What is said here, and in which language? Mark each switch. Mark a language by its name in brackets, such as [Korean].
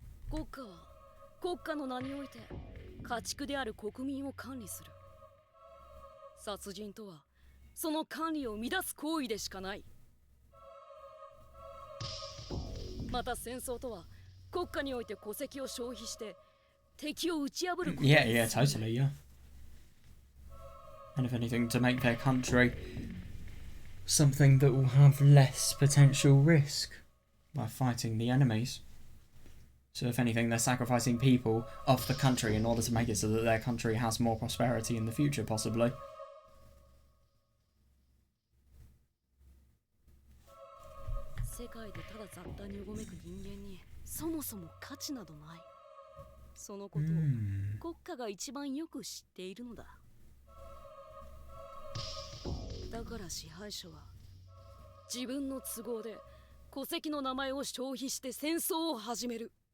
[Japanese] 国家は国家の名において家畜である国民を管理する。殺人とはその管理を乱す行為でしかない。また戦争とは国家において戸籍を消費して敵を打ち破ること。 [English] Yeah, totally, yeah. And if anything, to make their country something that will have less potential risk by fighting the enemies. So if anything, they're sacrificing people of the country in order to make it so that their country has more prosperity in the future, possibly. [Japanese] 世界でただ雑多にうごめく人間にそもそも価値などない。そのことを国家が一番よく知っているのだ。だから支配者は自分の都合で戸籍の名前を消費して戦争を始める。